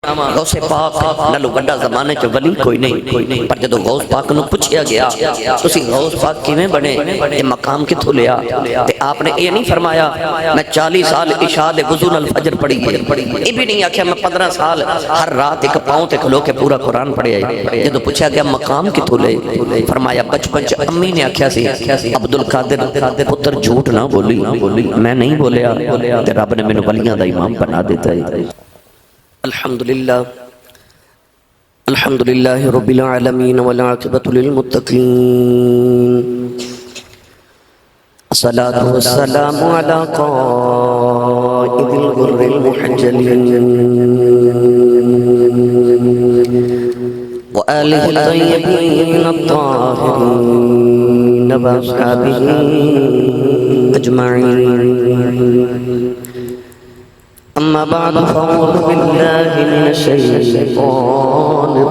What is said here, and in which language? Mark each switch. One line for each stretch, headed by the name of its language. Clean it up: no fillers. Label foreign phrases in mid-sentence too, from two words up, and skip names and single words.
Punjabi: غوث پاک نالو بڑا زمانے چ ولی کوئی نہیں، پر جدو غوث پاک نو پوچھیا گیا تسی غوث پاک کیویں بنے، یہ مقام کتھوں لیا، تے آپ نے یہ نہیں فرمایا میں 40 سال عشاء دے وضو نال فجر پڑھی ہے، یہ بھی نہیں آکھیا میں 15 سال ہر رات ایک پاؤں تے کھلو کے پورا قرآن پڑھیا ہے۔ جدو پوچھا گیا مقام کتھوں لے، فرمایا بچپن چ امی نے آکھیا سی عبدالقادر پتر جھوٹ نہ بولی، میں نہیں بولیا تے رب نے مینوں ولیاں دا امام بنا دیتا ہے۔
Arabic: الحمدللہ الحمدللہ رب العالمین والعاقبۃ للمتقین، الصلاۃ والسلام علی قائد الغر المحجلین وآلہ الطیبین الطاہرین واصحابہ اجمعین، اما بعد فاعوذ باللہ من الشیطان